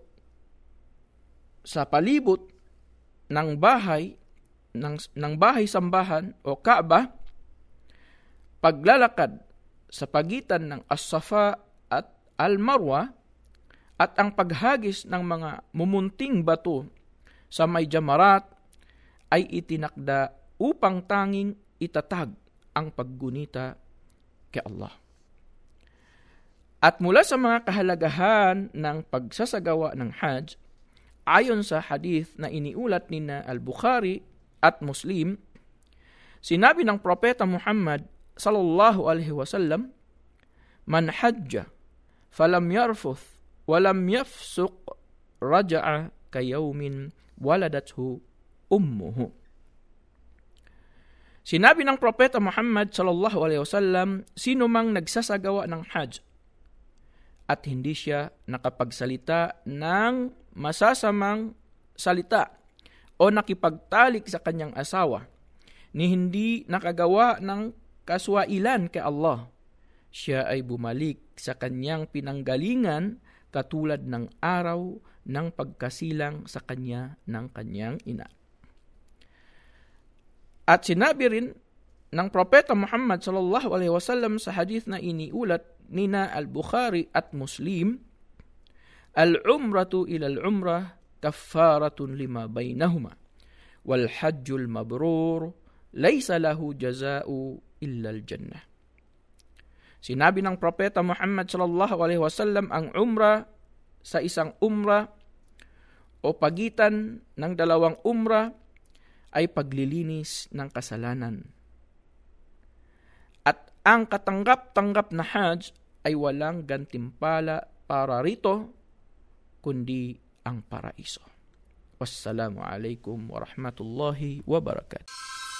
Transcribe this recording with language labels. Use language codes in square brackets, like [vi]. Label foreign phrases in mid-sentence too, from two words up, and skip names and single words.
[tl] sa palibot ng bahay-sambahan o Kaaba, paglalakad sa pagitan ng As-Safa at Al-Marwa, at ang paghagis ng mga mumunting bato sa may jamarat ay itinakda upang tanging itatag ang paggunita kay Allah. At mula sa mga kahalagahan ng pagsasagawa ng Hajj, ayon sa hadith na iniulat ni Al-Bukhari at Muslim, sinabi ng Propeta Muhammad [ar] صلى الله عليه وسلم, "من حج فلم يرفث ولم يفسق رجع كيوم ولدته أمه." [tl] Sinabi ng Propeta Muhammad [ar] صلى الله عليه وسلم, [tl] sino mang nagsasagawa ng Hajj at hindi siya nakapagsalita ng masasamang salita o nakipagtalik sa kanyang asawa, ni hindi nakagawa ng kaswailan kay Allah, siya ay bumalik sa kanyang pinanggalingan katulad ng araw ng pagkasilang sa kanya ng kanyang ina. At sinabi rin ng Propeta Muhammad [ar] صلى الله عليه وسلم [tl] sa hadith na iniulat ni Al-Bukhari at Muslim, [ar] "العمرة إلى العمرة كفارة لما بينهما والحج المبرور ليس له جزاء إلا الجنة." [tl] Sinabi ng Propeta Muhammad [ar] صلى الله عليه وسلم, [tl] ang umrah sa isang umrah o pagitan ng 2 umrah ay paglilinis ng kasalanan. At ang katanggap-tanggap na Hajj ay walang gantimpala para rito, kundi ang paraiso. [ar] والسلام عليكم ورحمة الله وبركاته.